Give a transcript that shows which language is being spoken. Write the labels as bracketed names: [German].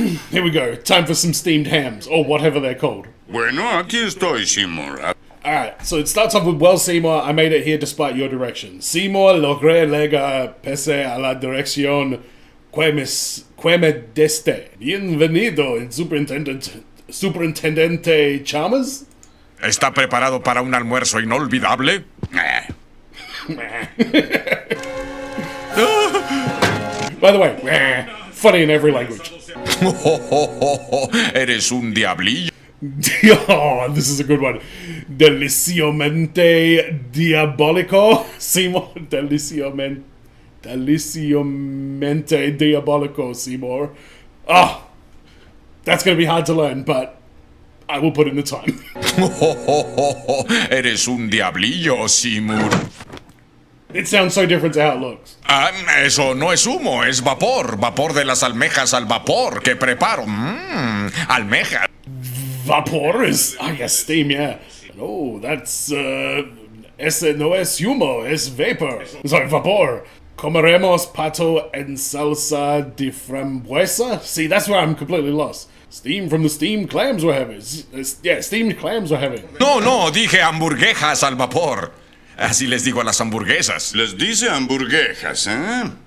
[English] Here we go. Time for some steamed hams, or whatever they're called. [Spanish] Bueno, aquí estoy, Seymour. [English] Alright, so it starts off with, well, Seymour, I made it here despite your direction. [Spanish] Seymour logré lega pese a la dirección que me deste. Bienvenido, el superintendente Chalmers. ¿Está preparado para un almuerzo inolvidable? [English] By the way, funny in every language. [Spanish] Eres un diablillo. [English] Oh, this is a good one. [Spanish] Deliciosamente diabolico. Seymour, deliciosamente diabolico, Seymour. [English] Oh, that's going to be hard to learn, but I will put in the time. [Spanish] Eres un diablillo, Seymour. [English] It sounds so different to how it looks. [Spanish] Eso no es humo, es vapor. Vapor de las almejas al vapor que preparo. Almeja. [English] Vapor is, I guess, steam, yeah. Oh, that's, [Spanish] ese no es humo, es vapor. [English] Sorry, [Spanish] vapor. Comeremos pato en salsa de frambuesa? [English] See, that's where I'm completely lost. Steam from the steamed clams we're having. Yeah, steamed clams we're having. [Spanish] No, dije hamburguesas al vapor. Así les digo a las hamburguesas. Les dice hamburguesas, ¿eh?